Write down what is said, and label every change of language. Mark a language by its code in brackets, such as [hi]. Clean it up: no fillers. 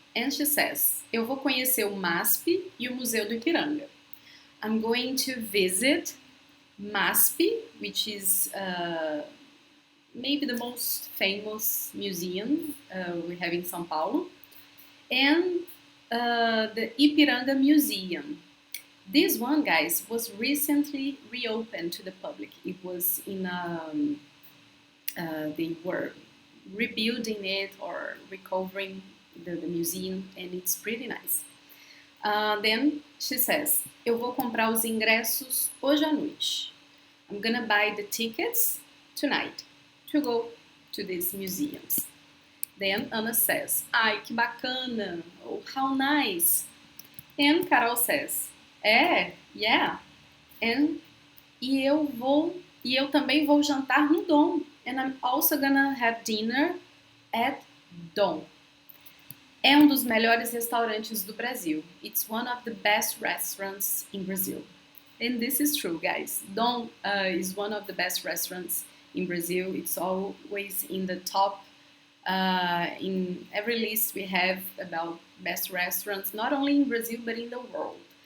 [en] And she says, [pt] eu vou conhecer o MASP e o Museu do Ipiranga. [en] I'm going to visit MASP, which is maybe the most famous museum we have in São Paulo, and the Ipiranga Museum. This one, guys, was recently reopened to the public. It was in they were rebuilding it or recovering the museum, and it's pretty nice. Then she says, [pt] eu vou comprar os ingressos hoje à noite. [en] I'm gonna buy the tickets tonight to go to these museums. Then Anna says, [pt] ai, que bacana, [en] oh, how nice. And Carol says, yeah. [pt] And eu também vou jantar no Dom. [en] And I'm also gonna have dinner at Dom. [pt] É um dos melhores restaurantes do Brasil. [en] It's one of the best restaurants in Brazil. And this is true, guys. Dom is one of the best restaurants in Brazil. It's always in the top in every list we have about best restaurants, not only in Brazil but in the world.